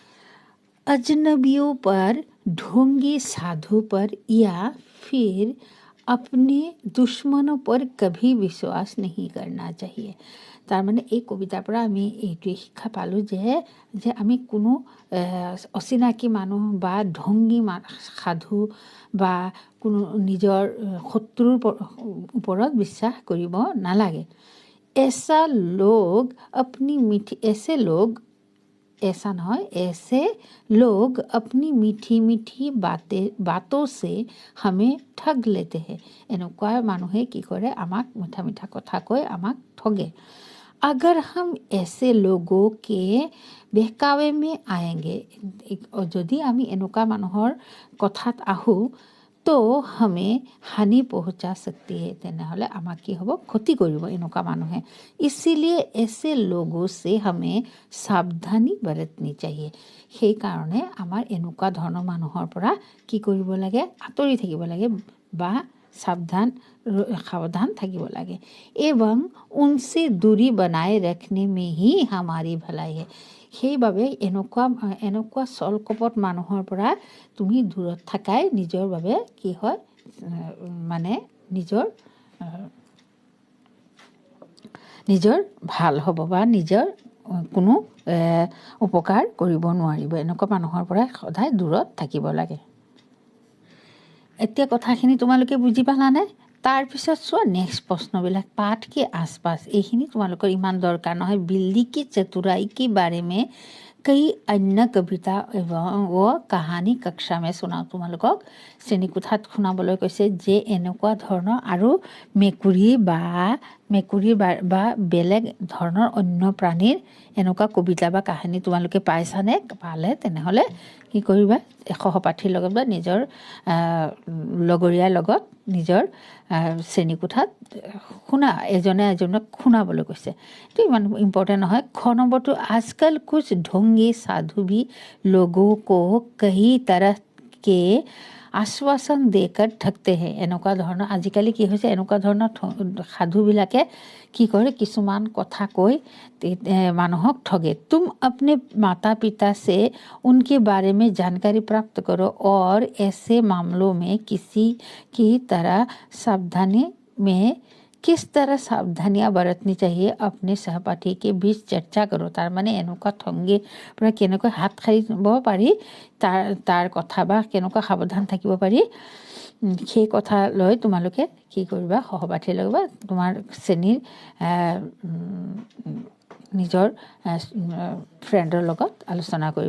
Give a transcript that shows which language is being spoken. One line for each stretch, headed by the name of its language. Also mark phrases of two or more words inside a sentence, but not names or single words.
Hindi: अजनबियों पर ढोंगी साधु पर या फिर अपने दुश्मनों पर कभी विश्वास नहीं करना चाहिए।
Assamese: তাৰমানে এই কবিতাৰ পৰা আমি এইটোৱে শিক্ষা পালোঁ যে আমি কোনো অচিনাকি মানুহ বা ঢংগী সাধু বা কোনো নিজৰ শত্ৰুৰ ওপৰত বিশ্বাস কৰিব নালাগে।
Hindi: ऐसा लोग अपनी मीठी ऐसे लोग ऐसा নহয় ऐसे लोग अपनी मीठी मीठी बातों से हमें ठग लेते हैं।
Assamese: এনেকুৱা মানুহে কি কৰে আমাক মিঠা মিঠা কথা কৈ আমাক ঠগে।
Hindi: अगर हम ऐसे लोगों के बहकावे में आएंगे
Assamese: যদি আমি এনেকুৱা মানুহৰ কথাত আহোঁ
Hindi: तो हमें हानि पहुँचा सकती है
Assamese: তেনেহ'লে আমাক কি হ'ব ক্ষতি কৰিব এনেকুৱা মানুহে।
Hindi: इसीलिए ऐसे लोगों से हमें सावधानी बरतनी चाहिए।
Assamese: সেইকাৰণে আমাৰ এনেকুৱা ধৰণৰ মানুহৰ পৰা কি কৰিব লাগে আঁতৰি থাকিব লাগে বা सावधान থাকিব লাগে।
Hindi: एवं उनसे दूरी बनाए रखने में ही हमारी भलाई है।
Assamese: সেইবাবে এনেকুৱা চল কপট মানুহৰ পৰা তুমি দূৰত থাকাই নিজৰ বাবে কি হয় মানে নিজৰ ভাল হ'ব বা নিজৰ কোনো উপকাৰ কৰিব নোৱাৰিব। এনেকুৱা মানুহৰ পৰা সদায় দূৰত থাকিব লাগে। এতিয়া কথাখিনি তোমালোকে বুজি পালানে? তাৰপিছত চোৱা নেক্সট প্ৰশ্নবিলাক
Hindi: पाठ के आसपास
Assamese: এইখিনি তোমালোকৰ ইমান দৰকাৰ নহয়।
Hindi: बिल्ली की चतुराई के बारे में कई अन्य कविता एवं कहानी कक्षा में सुनाওঁ।
Assamese: তোমালোকক শ্ৰেণীকোঠাত শুনাবলৈ কৈছে যে এনেকুৱা ধৰণৰ আৰু মেকুৰী বা বেলেগ ধৰণৰ অন্য প্ৰাণীৰ এনেকুৱা কবিতা বা কাহিনী তোমালোকে পাইছানে? পালে তেনেহ'লে কি কৰিবা সহপাঠীৰ লগত বা নিজৰ লগৰীয়াৰ লগত নিজৰ শ্ৰেণীকোঠাত এজনে এজনক শুনাবলৈ কৈছে। এইটো ইমান ইম্পৰ্টেণ্ট নহয়। খ নম্বৰটো
Hindi: आजकल कुछ ढोंगी साधु भी लोगों को कई तरह के आश्वासन देकर ठगते हैं।
Assamese: এনেকুৱা ধৰণৰ আজিকালি কি হৈছে এনেকুৱা ধৰণৰ সাধুবিলাকে কি কৰে কিছুমান কথা কৈ মানুহক ठगे।
Hindi: तुम अपने माता पिता से उनके बारे में जानकारी प्राप्त करो और ऐसे मामलों में किस तरह सावधानियाँ बरतनी चाहिए अपने सहपाठी के बीच चर्चा करो।
Assamese: তাৰমানে এনেকুৱা ঠগীৰ পৰা কেনেকৈ হাত সাৰিব পাৰি তাৰ কথা বা কেনেকুৱা সাৱধান থাকিব পাৰি সেই কথা লৈ তোমালোকে কি কৰিবা সহপাঠীৰ লগত বা তোমাৰ শ্ৰেণীৰ নিজৰ ফ্ৰেণ্ডৰ লগত আলোচনা কৰিবা।